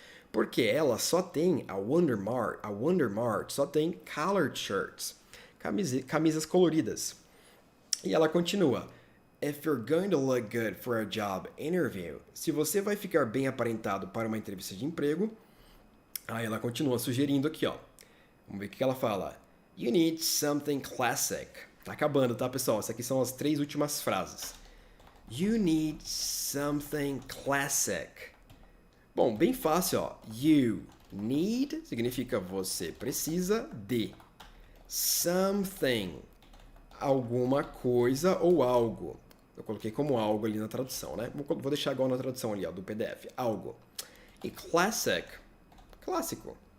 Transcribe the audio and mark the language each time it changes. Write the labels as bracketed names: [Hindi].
[Portuguese] Porque ela só tem a Wondermart só tem [English] colored shirts. [Portuguese] Camisas coloridas. E ela continua, [English] if you're going to look good for a job interview, [Portuguese] se você vai ficar bem aparentado para uma entrevista de emprego, aí ela continua sugerindo aqui, ó. Vamos ver o que ela fala. [English] You need something classic. [Portuguese] Tá acabando, tá, pessoal? Essas aqui são as 3 últimas frases. [English] You need something classic. [Portuguese] Bom, bem fácil, ó. You need significa você precisa de something, alguma coisa ou algo. Eu coloquei como algo ali na tradução, né? Vou deixar igual na tradução ali, ó, do PDF. Algo. E classic, clássico.